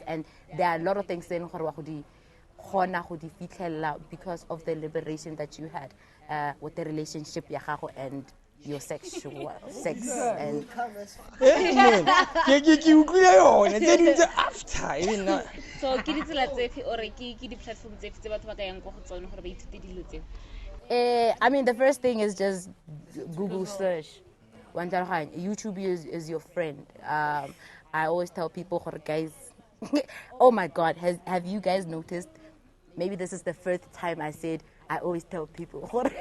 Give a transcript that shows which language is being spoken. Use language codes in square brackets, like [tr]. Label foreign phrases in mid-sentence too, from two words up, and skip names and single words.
[en] And there are a lot of things because of the liberation that you had with the relationship and your sexual sex and [tn] so ke ditsela tsefe or ke di platform tsefe tse batho ba ka yang go tsone gore ba ithute dilo tse. [en] I mean, the first thing is just Google search. YouTube is your friend. I always tell people, guys, oh my God, have you guys noticed? Maybe this is the first time I said, I always tell people.